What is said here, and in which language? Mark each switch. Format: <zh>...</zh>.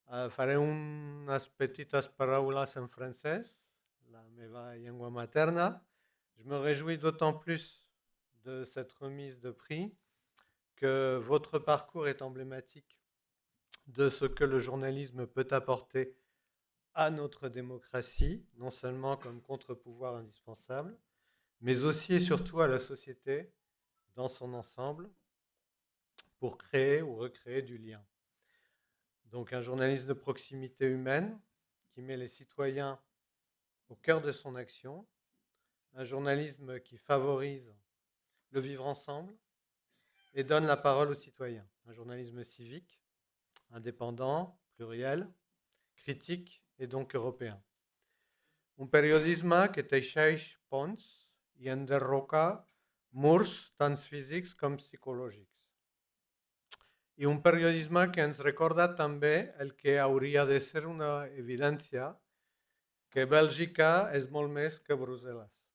<ca>Faré unes petites paraules en francès, la meva llengua materna.</ca> <fr>Je me réjouis d'autant plus de cette remise de prix que votre parcours est emblématique de ce que le journalisme peut apporter à notre démocratie, non seulement comme contre-pouvoir indispensable, mais aussi et surtout à la société dans son ensemble pour créer ou recréer du lien. Donc un journalisme de proximité humaine qui met les citoyens au cœur de son action, un journalisme qui favorise le vivre ensemble et donne la parole aux citoyens, un journalisme civique, indépendant, pluriel, critique et donc européen.</fr> <ca>Un periodisme que teixeix ponts i enderroca murs tant físics com psicològics. I un periodisme que ens recorda també el que hauria de ser una evidència, que Bèlgica és molt més que Brussel·les.</ca>